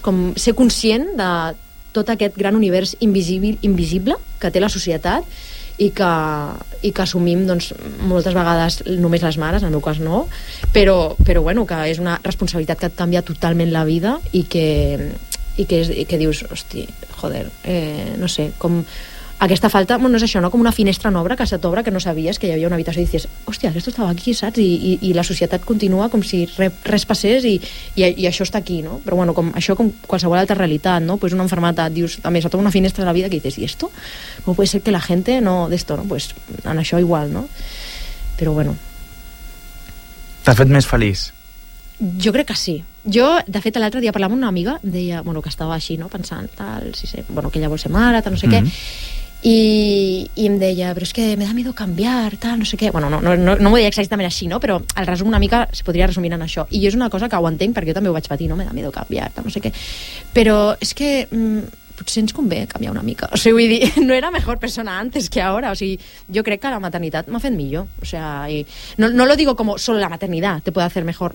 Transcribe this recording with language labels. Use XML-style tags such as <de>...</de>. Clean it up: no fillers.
<ca>Com ser conscient de tot aquest gran univers invisible que té la societat i que assumim, doncs, moltes vegades només les mares, en el meu cas no, però bueno, que és una responsabilitat que et canvia totalment la vida i que dius, hosti, joder, no sé, com aquesta falta, bueno, és això, no? Com una finestra nova que se t'obre, que no sabies que hi havia una habitació i dices, hòstia, aquesta estava aquí, saps? I la societat continua com si res passés i això està aquí, no? Però bueno, com, això com qualsevol altra realitat, no?</ca> <es>Pues una enfermedad, dius,</es> <ca>també se t'obre una finestra de la vida que</ca> <es>dices, ¿y esto? ¿Cómo puede ser que la gente no, d'esto, no?</es> <ca>Pues en això igual, no? Però bueno. T'ha fet més feliç? Jo crec que sí. Jo, de fet, l'altre dia parlava amb una amiga, deia, bueno, que estava així, no? Pensant, tal, si sé, bueno, que ella vol ser mare, tal, no sé què. I em deia, però és que</ca> <es>me da miedo cambiar,</es> <ca>tal, no sé què. Bueno, no m'ho deia exactament així, no? Però el resum una mica es podria resumir en això. I és una cosa que ho entenc, perquè jo també ho vaig patir, no?</ca> <es>Me da miedo cambiar,</es> <ca>tal, no sé què. Però és que potser ens convé canviar una mica. O sigui, vull dir,</ca> <es>no era mejor persona antes que ahora.</es> <ca>O sigui, jo crec que la maternitat m'ha fet millor. O sigui,</ca> <es>no lo digo como solo la maternidad te puede hacer mejor.</es>